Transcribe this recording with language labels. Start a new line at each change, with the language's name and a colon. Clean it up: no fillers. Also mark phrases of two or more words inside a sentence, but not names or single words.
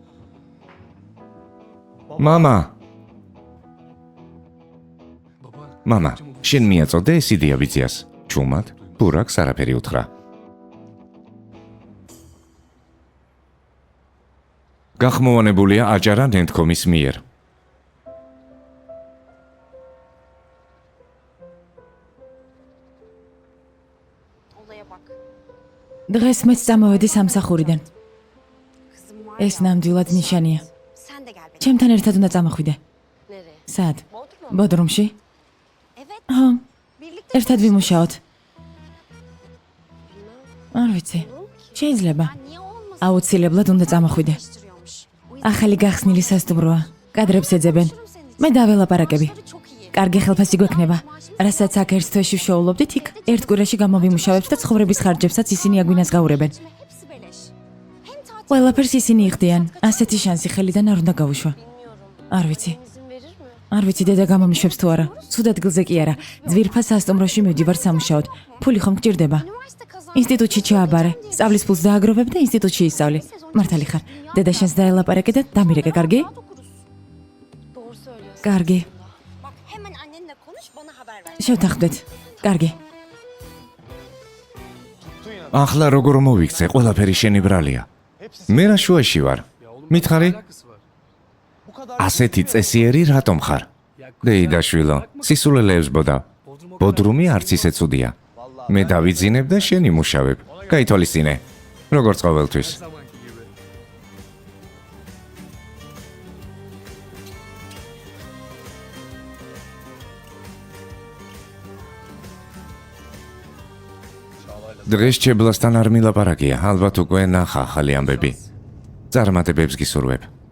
Georgian: მამა. მამა, შენ მიაწოდე ეს იდეაბიძიას. ჩუმად, ბურაკს არაფერი უთხრა. გახმოვანებულია აჯარა ნენთქომის მიერ.
Turkish: Olaya bak.
Georgian: დღეს მეც წამოვედი სამსახურიდან.
Turkish: Kızım var
Georgian: ეს ნამდვილად ნიშანია.
Turkish: Sen de gel benim.
Georgian: ჩემთან ერთად უნდა წამოხვიდე.
Turkish: Nereye?
Georgian: სად? Bodrum. ბოდრუმში?
Turkish: Evet.
Georgian: ხო,
Turkish: Birlikte
Georgian: ერთად ვიმუშაოთ.
Turkish: bilmem.
Georgian: არ ვიცი. შეიძლება.
Turkish: Ya niye olmasın?
Georgian: აუცილებლად უნდა წამოხვიდე.
Turkish: Değiştiriyormuş. O
Georgian: ახალი გახსნილი სასტუმროა. კადრებს ეძებენ. მე დაველაპარაკები.
Turkish: yüzden çok iyi.
Georgian: კარგი ხელფასი გვექნება. რასაც აქ ერთ თვეში ვშოულობდით, იქ ერთ კვირაში გამოვიმუშავებთ და ცხოვრების ხარჯებსაც ისინი აგვინაზღაურებენ.
Turkish: Hepsi beleş. Hem tatil
Georgian: ყველაფერს ისინი იხდიან. ასეთი შანსი ხელიდან არ უნდა გავუშვა.
Turkish: bilmiyorum.
Georgian: არ ვიცი.
Turkish: İzin verir mi?
Georgian: არ ვიცი დედა გამომიშვებს თუ არა. ცუდ ადგილზე კი არა. ძვირფას სასტუმროში მივდივარ სამუშაოდ. ფული ხომ გჭირდება?
Turkish: Üniversite kazandım.
Georgian: ინსტიტუტში ჩააბარე. სწავლის ფულს დააგროვებ და ინსტიტუტში ისწავლი. მართალი ხარ. დედა შენს დაელაპარაკე და დამირეკე, კარგი?
Turkish: Doğru söylüyorsun.
Georgian: კარგი.
Turkish: Bak hemen annenle konuş bana haber ver.
Georgian: შევთანხმდეთ. კარგი. ახლა როგორ მოვიქცე, ყველაფერი შენი ბრალია. მე რა შუაში ვარ? მითხარი? ასეთი წესიერი რატომ ხარ? დეიდა შვილო, სისულელეებს ბოდა. ბოდრუმი არც ისე ცუდია. მე დავიძინებ და შენ იმუშავებ. გაითვალისწინე. როგორც ყოველთვის.
Turkish: Zamanki gibi.
Georgian: დღეს ჩებლასთან არ მილაპარაკია, ალბათ უკვე ნახა ახალი ამბები. წარმატებებს გისურვებ.